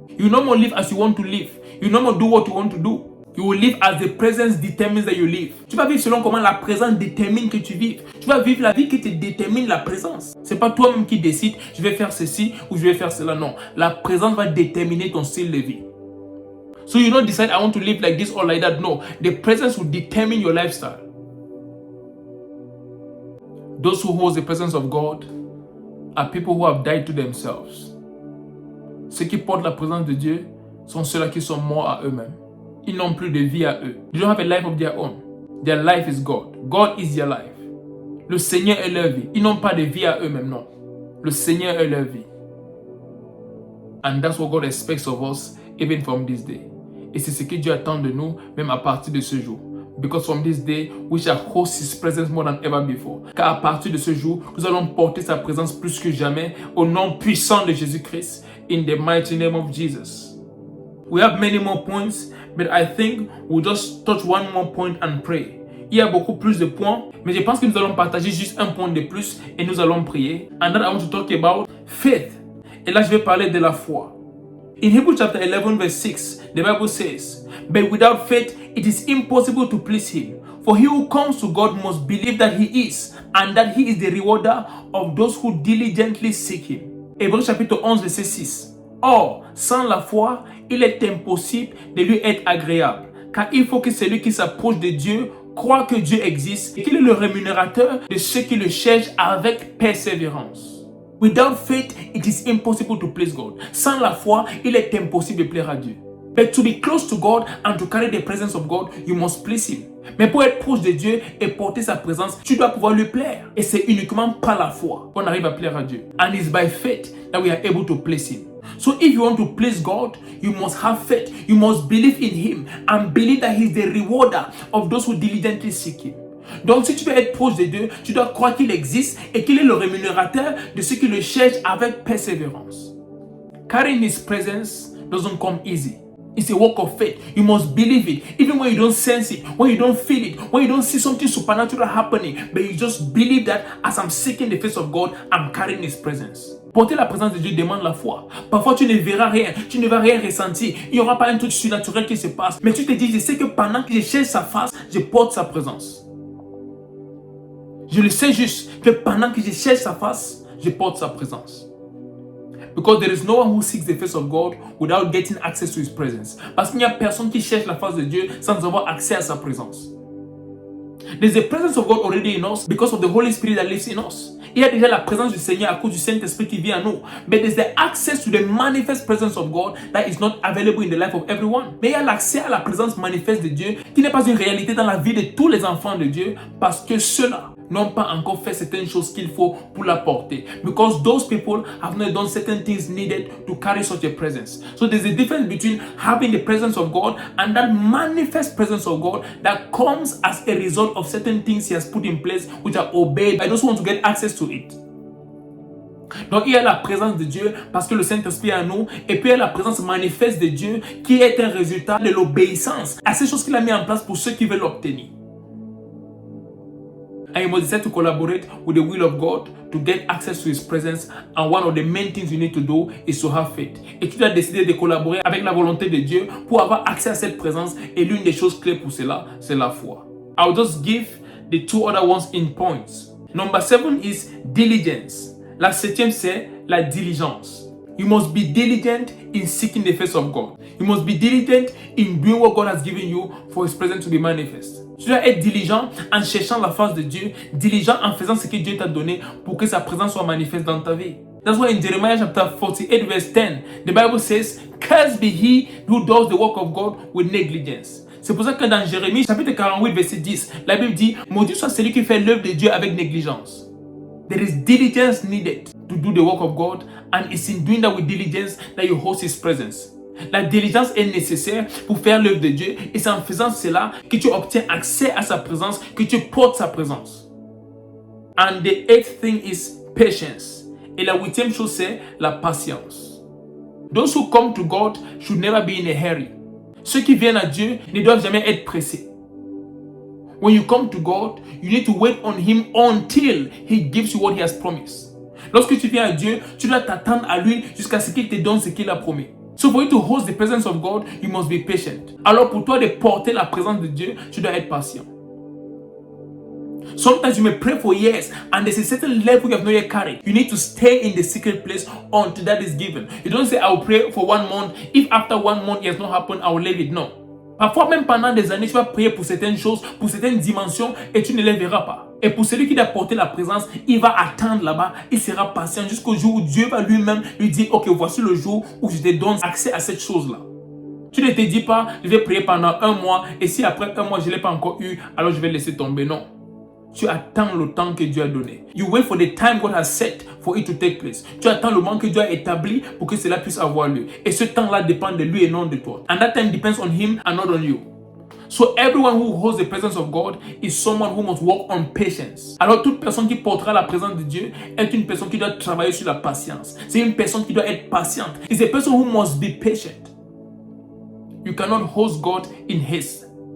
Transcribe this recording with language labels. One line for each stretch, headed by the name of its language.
English: You no more live as you want to live. You no more do what you want to do. You will live as the presence determines that you live.
French: Tu vas vivre selon comment la présence détermine que tu vives. Tu vas vivre la vie qui te détermine la présence. C'est pas toi-même qui décides, je vais faire ceci ou je vais faire cela. Non, la présence va déterminer ton style de vie.
English: So you don't decide I want to live like this or like that. No, the presence will determine your lifestyle. Those who hold the presence of God are people who have died to themselves.
French: Ceux qui portent la présence de Dieu sont ceux-là qui sont morts à eux-mêmes. Ils n'ont plus de vie à eux.
English: They don't have a life of their own. Their life is God. God is their life.
French: Le Seigneur est leur vie. Ils n'ont pas de vie à eux-mêmes, non. Le Seigneur est leur vie.
English: And that's what God expects of us even from this day.
French: Et c'est ce que Dieu attend de nous même à partir de ce jour.
English: Because from this day, we shall host His presence more than ever before.
French: Car à partir de ce jour, nous allons porter sa présence plus que jamais au nom puissant de Jésus-Christ.
English: In the mighty name of Jesus. We have many more points, but I think we'll just touch one more point and pray.
French: Il y a beaucoup plus de points, mais je pense que nous allons partager juste un point de plus et nous allons prier.
English: And then I want to talk about faith.
French: Et là, je vais parler de la foi.
English: In Hebrews chapter 11 verse 6, the Bible says, "But without faith it is impossible to please him. For he who comes to God must believe that he is, and that he is the rewarder of those who diligently seek him."
French: Hébreux chapitre 11 verset 6. Or, sans la foi, il est impossible de lui être agréable, car il faut que celui qui s'approche de Dieu croit que Dieu existe et qu'il est le rémunérateur de ceux qui le cherchent avec persévérance.
English: Without faith, it is impossible to please God.
French: Sans la foi, il est impossible de plaire à Dieu.
English: But to be close to God and to carry the presence of God, you must please Him.
French: Mais pour être proche de Dieu et porter sa présence, tu dois pouvoir lui plaire. Et c'est uniquement par la foi qu'on arrive à plaire à Dieu.
English: And it's by faith that we are able to please Him. So if you want to please God, you must have faith. You must believe in Him and believe that He is the rewarder of those who diligently seek Him.
French: Donc si tu veux être proche de Dieu, tu dois croire qu'il existe et qu'il est le rémunérateur de ceux qui le cherchent avec persévérance.
English: Carrying His presence doesn't come easy. It's a work of faith. You must believe it. Even when you don't sense it, when you don't feel it, when you don't see something supernatural happening, but you just believe that as I'm seeking the face of God, I'm carrying His presence.
French: Porter la présence de Dieu demande la foi. Parfois, tu ne verras rien, tu ne vas rien ressentir. Il n'y aura pas un truc surnaturel qui se passe. Mais tu te dis, je sais que pendant que je cherche sa face, je porte sa présence. Je le sais juste que pendant que je cherche sa face, je porte sa présence.
English: Because there is no one who seeks the face of God without getting access to His presence.
French: Parce qu'il n'y a personne qui cherche la face de Dieu sans avoir accès à sa présence.
English: There's the presence of God already in us because of the Holy Spirit that lives in us.
French: Il y a déjà la présence du Seigneur à cause du Saint-Esprit qui vit en nous.
English: But there's the access to the manifest presence of God that is not available in the life of everyone.
French: Mais il y a l'accès à la présence manifeste de Dieu qui n'est pas une réalité dans la vie de tous les enfants de Dieu parce que ceux-là n'ont pas encore fait certaines choses qu'il faut pour la porter.
English: Because those people have not done certain things needed to carry such a presence. So there's a difference between having the presence of God and that manifest presence of God that comes as a result of certain things He has put in place which are obeyed by those who want to get access to it.
French: Donc il y a la présence de Dieu parce que le Saint-Esprit est en nous et puis il y a la présence manifeste de Dieu qui est un résultat de l'obéissance à ces choses qu'il a mis en place pour ceux qui veulent l'obtenir.
English: And you must decide to collaborate with the will of God to get access to His presence. And one of the main things you need to do is to have faith.
French: Et tu dois décider de collaborer avec la volonté de Dieu pour avoir accès à cette présence. Et l'une des choses clés pour cela, c'est la foi.
English: I'll just give the two other ones in points. Number 7 is diligence.
French: La 7e, c'est la diligence.
English: You must be diligent in seeking the face of God. You must be diligent in doing what God has given you for His presence to be manifest.
French: Tu dois être diligent en cherchant la face de Dieu, diligent en faisant ce que Dieu t'a donné pour que sa présence soit manifeste dans ta vie.
English: That's why in Jeremiah chapter 48 verse 10, the Bible says, "Cursed be he who does the work of God with negligence."
French: C'est pour ça que dans Jérémie chapitre 48 verset 10, la Bible dit, "Maudit soit celui qui fait l'œuvre de Dieu avec négligence."
English: There is diligence needed to do the work of God, and it's in doing that with diligence that you host His presence.
French: La diligence est nécessaire pour faire l'œuvre de Dieu et c'est en faisant cela que tu obtiens accès à sa présence, que tu portes sa présence.
English: And the 8th thing is patience.
French: Et la 8e chose c'est la patience.
English: Those who come to God should never be in a hurry.
French: Ceux qui viennent à Dieu ne doivent jamais être pressés.
English: When you come to God, you need to wait on Him until He gives you what He has promised.
French: Lorsque tu viens à Dieu, tu dois t'attendre à lui jusqu'à ce qu'il te donne ce qu'il a promis.
English: So for you to host the presence of God, you must be patient.
French: Alors pour toi de porter la présence de Dieu, tu dois être patient.
English: Sometimes you may pray for years and there's a certain level you have not yet carried. You need to stay in the secret place until that is given. You don't say, I'll pray for 1 month. If after 1 month it has not happened, I will leave it. No.
French: Parfois même pendant des années, tu vas prier pour certaines choses, pour certaines dimensions et tu ne les verras pas. Et pour celui qui doit porter la présence, il va attendre là-bas, il sera patient jusqu'au jour où Dieu va lui-même lui dire, ok, voici le jour où je te donne accès à cette chose-là. Tu ne te dis pas, je vais prier pendant 1 mois et si après 1 mois je ne l'ai pas encore eu, alors je vais laisser tomber. Non. Tu attends le temps que Dieu a donné.
English: You wait for the time God has set for it to take place.
French: Tu attends le moment que Dieu a établi pour que cela puisse avoir lieu. Et ce temps-là dépend de lui et non de toi.
English: And that time depends on Him and not on you. So everyone who holds the presence of God is someone who must work on patience.
French: Alors toute personne qui portera la présence de Dieu est une personne qui doit travailler sur la patience. C'est une personne qui doit être patiente.
English: It's a person who must be patient. You cannot host God in haste.